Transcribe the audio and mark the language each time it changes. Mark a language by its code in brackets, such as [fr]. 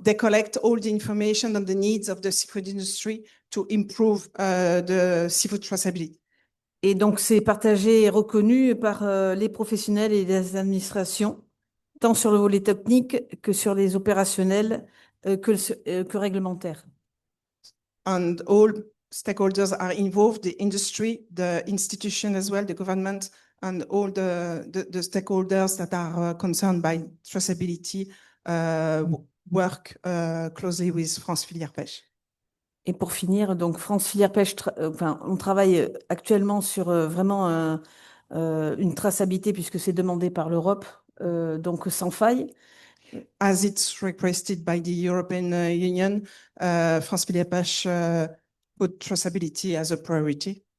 [en] they collect all the information on the needs of the seafood industry to improve the seafood traceability. [fr] Et donc, c'est partagé et reconnu par les professionnels et les administrations, tant sur le volet technique que sur les opérationnels que réglementaires. [en] And all stakeholders are involved, the industry, the institution as well, the government, and all the stakeholders that are concerned by traceability work closely with France Filière Pêche. [fr] Et pour finir, donc France Filière Pêche, on travaille actuellement sur vraiment une traçabilité puisque c'est demandé par l'Europe, donc sans faille. [en] As it's requested by the European Union, France Filière Pêche put traceability as a priority.